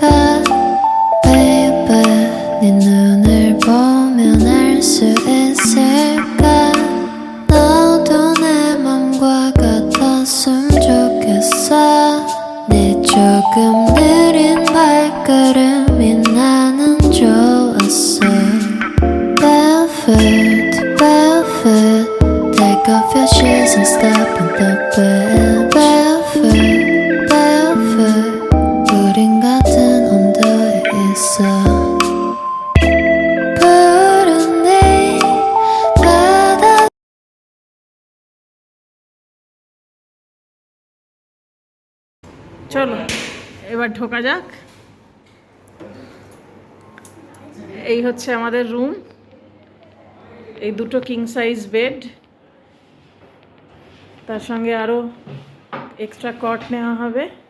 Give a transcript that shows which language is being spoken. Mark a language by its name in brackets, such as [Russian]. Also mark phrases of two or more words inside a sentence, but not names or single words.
[Korean] Baby 네 눈을 보면 알 수 있을까 너도 내 맘과 같았으면 좋겠어 네 조금 느린 발걸음이 나는 좋았어 [English] Barefoot, barefoot Take off your shoes and step in the bed Barefoot, barefoot [Korean] 우린 같은 온도에 있어 푸른 네 바다 [Bangla] চলো এবার ঢোকা যাক। এই হচ্ছে আমাদের রুম, এই দুটো [English] king size bed, [Bangla] তার সঙ্গে আরও [English] extra cot [Bangla] নেওয়া হবে।